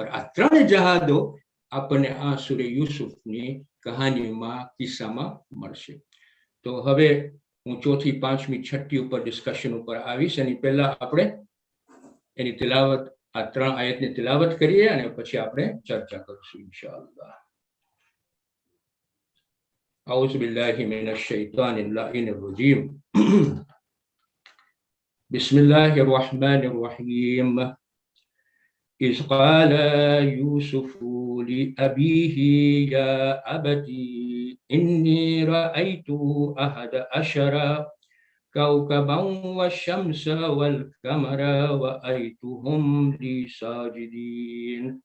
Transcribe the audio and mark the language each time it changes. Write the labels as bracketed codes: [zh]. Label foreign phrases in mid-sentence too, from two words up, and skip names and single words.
[gu] આ 3 જહાદો આપણને આ સૂરે યુસુફની કહાનીમાં, કિસ્સામાં મળશે. તો હવે હું 4થી 5મી 6ઠી ઉપર ડિસ્કશન ઉપર આવીશ. એની પહેલા આપણે એની તિલાવત, આ 3 આયતની તિલાવત કરીએ અને પછી આપણે ચર્ચા કરીશું ઇન્શાઅલ્લાહ. [ar] أعوذ بالله من الشيطان اللعين الرجيم. بسم الله الرحمن الرحيم. إذ قال يوسف لأبيه يا أبتي إني رأيت 11 كوكبا والشمس والقمر رأيتهم لي ساجدين.